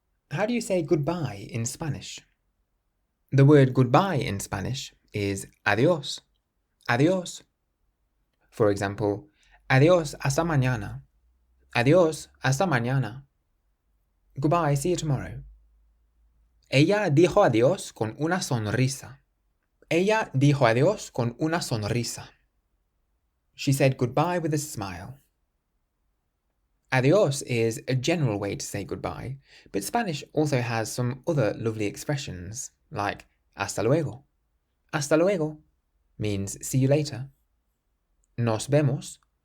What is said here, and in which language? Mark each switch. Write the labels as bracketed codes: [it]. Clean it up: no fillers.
[en] How do you say goodbye in Spanish? The word goodbye in Spanish is adiós. [es] Adiós. [en] For example, [es] adiós hasta mañana. Adiós hasta mañana. [en] Goodbye, see you tomorrow. [es] Ella dijo adiós con una sonrisa. Ella dijo adiós con una sonrisa. [en] She said goodbye with a smile. Adiós is a general way to say goodbye, but Spanish also has some other lovely expressions, like [es] hasta luego. Hasta luego [en] means see you later. [es] Nos vemos.